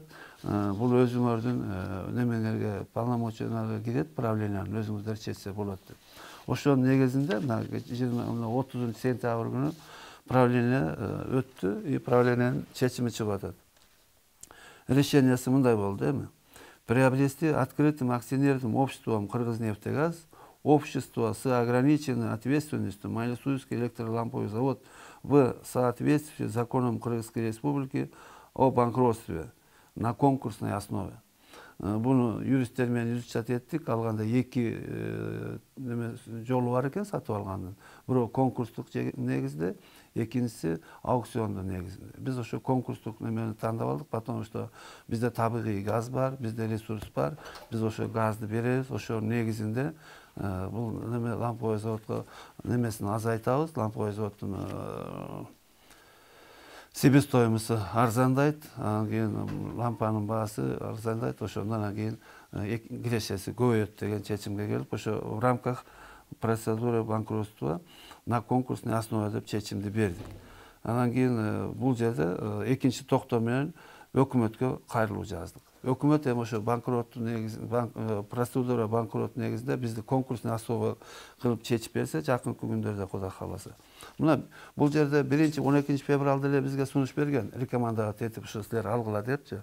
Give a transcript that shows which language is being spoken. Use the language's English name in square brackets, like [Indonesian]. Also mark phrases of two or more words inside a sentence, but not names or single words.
[Kyrgyz] Бул өзүңөрдүн немеңерге, полномочияларга кирет, правлениянын өзүңүздөр чечсе болот деп. Ошонун негизинде 30 сентябрь күнү правление өттү и правлениянын чечими чыгып атат. Решениясы мындай болду эми. [Russian] Приобрести открытым акционерным обществом «Кыргызнефтегаз» общество с ограниченной ответственностью Майлисуйский электроламповый завод в соответствии с законом Кыргызской Республики о банкротстве на конкурсной основе. [Kyrgyz] Bunu юристтермен изучать еттик, алганда эки жолу бар экен сатып алгандын. Бирөө конкурстук негизде, экинчиси аукциондун негизинде. Биз ошо конкурстук немени тандап алдык, потому что бизде табигый газ бар, бизде ресурс бар. Биз ошо газды беребиз, ошо негизинде бул неме ламповый заводко немесин азайтабыз, ламповый заводдун себестоимосу арзандайт, анан кийин лампанын баасы арзандайт, ошондон кийин кирешеси көбөйөт деген чечимге келип, ошо [Russian] в рамках процедуры банкротства на конкурсной основе [Kyrgyz] деп чечимди бердик. Анан кийин бул жерде экинчи токтоо менен өкмөткө кайрылуу жаздык. Өкмөт эми ошо банкроттун негизинде, процедура банкрот негизинде бизди [Russian] конкурсный основа [Kyrgyz] кылып чечип берсе, жакынкы күндөрдө Кудай кааласа. Мына бул жерде 12 февралда эле бизге сунуш берген, рекомендация этип ушу силер алгыла депчи.